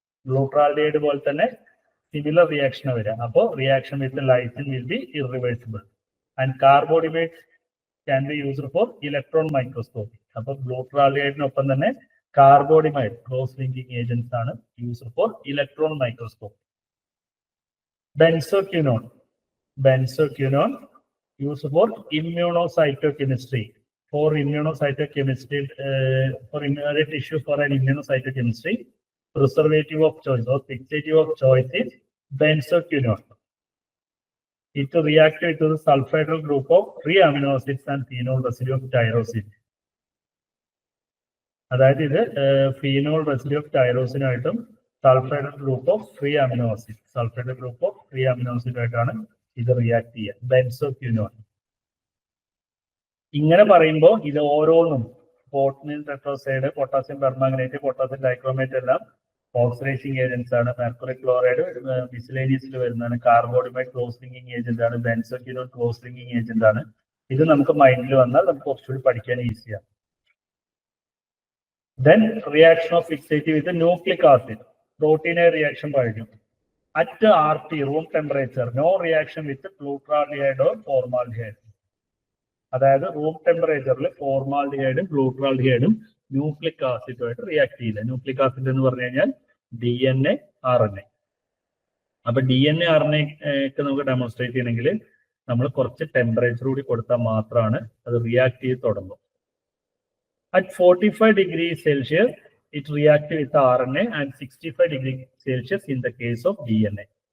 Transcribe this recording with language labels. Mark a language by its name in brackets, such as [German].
[Malayalam] Glutaraldehyde പോലെ തന്നെ similar reaction വരിക. അപ്പോൾ [English] Reaction with lysine will be irreversible. And carbodiimide can be used for electron microscopy. [Malayalam] അപ്പോൾ ഗ്ലൂട്രാൽഡിഹൈഡിനൊപ്പം തന്നെ കാർബോഡിമൈഡ് ക്രോസ് ലിങ്കിങ് ഏജന്റ്സ് ആണ് [English] Used for electron microscopy. [Malayalam] Benzoquinone. [English] Benzoquinone used for immunocytochemistry. For immunocytochemistry, for a tissue for an immunocytochemistry, preservative of choice or fixative of choice is benzoquinone. It reacts with the sulfhydryl group of 3 amino acids and phenol residue of tyrosine. [Malayalam] അതായത് ഇത് phenol residue of ടൈറോസിനായിട്ടും സൾഫൈഡൽ group of 3 amino acids, സൾഫൈഡൽ group of 3 amino acid ആയിട്ടാണ് ഇത് react ചെയ്യുക. Benzoquinone. ഇങ്ങനെ പറയുമ്പോൾ ഇത് ഓരോന്നും പോട്ടനിയം ടെട്രോസൈഡ്, potassium permanganate, potassium dichromate എല്ലാം ഓക്സിഡൈസിങ് ഏജന്റ്സ് ആണ്. മെർക്കുറി ക്ലോറൈഡ് മിസലേനിയസിൽ വരുന്നതാണ്. കാർബോഡിമൈഡ് ക്ലോസ് ലിങ്കിങ് ഏജന്റ് ആണ്. ബെൻസോക്വിനോൺ ക്ലോസ് ലിങ്കിങ് ഏജന്റ് ആണ്. ഇത് നമുക്ക് മൈൻഡിൽ വന്നാൽ നമുക്ക് കുറച്ചുകൂടി പഠിക്കാൻ ഈസിയാണ്. [English] Then reaction of fixative with nucleic acid. [Malayalam] പ്രോട്ടീനെ reaction പറഞ്ഞു. [English] At RT, room temperature, no reaction with glutaraldehyde or formaldehyde. [Malayalam] അതായത് റൂം ടെമ്പറേച്ചറിൽ ഫോർമാൽഡിഹൈഡും ഗ്ലൂട്രാൽഡിഹൈഡും ന്യൂക്ലിക് ആസിഡുമായിട്ട് റിയാക്ട് ചെയ്യില്ല. ന്യൂക്ലിക് ആസിഡ് എന്ന് പറഞ്ഞു കഴിഞ്ഞാൽ DNA, RNA. അപ്പൊ DNA, RNA ഒക്കെ നമുക്ക് ഡെമോൺസ്ട്രേറ്റ് ചെയ്യണമെങ്കിൽ നമ്മൾ കുറച്ച് ടെമ്പറേച്ചർ കൂടി കൊടുത്താൽ മാത്രമാണ് അത് റിയാക്ട് ചെയ്ത് തുടങ്ങും. [English] At 45 degrees Celsius, it reacts with RNA and 65 degrees Celsius in the case of DNA.